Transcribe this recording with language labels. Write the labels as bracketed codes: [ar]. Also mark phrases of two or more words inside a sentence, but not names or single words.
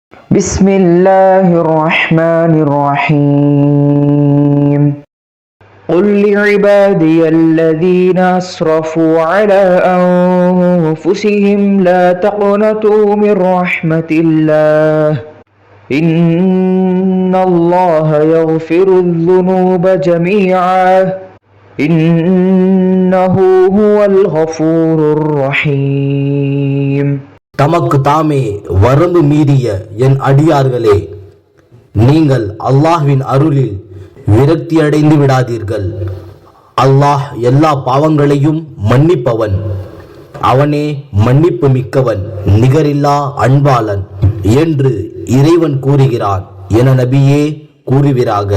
[ar] بسم الله الرحمن الرحيم قل لعبادي الذين أسرفوا على أنفسهم لا تقنطوا من رحمة الله إن الله يغفر الذنوب جميعا إنه هو الغفور الرحيم. [ta] தமக்கு தாமே வரம்பு மீறிய என் அடியார்களே, நீங்கள் அல்லாஹ்வின் அருளில் விரக்தி அடைந்து விடாதீர்கள். அல்லாஹ் எல்லா பாவங்களையும் மன்னிப்பவன், அவனே மன்னிப்பு மிக்கவன், நிகரில்லா அன்பாளன் என்று இறைவன் கூறுகிறான் என நபியே கூறுவீராக.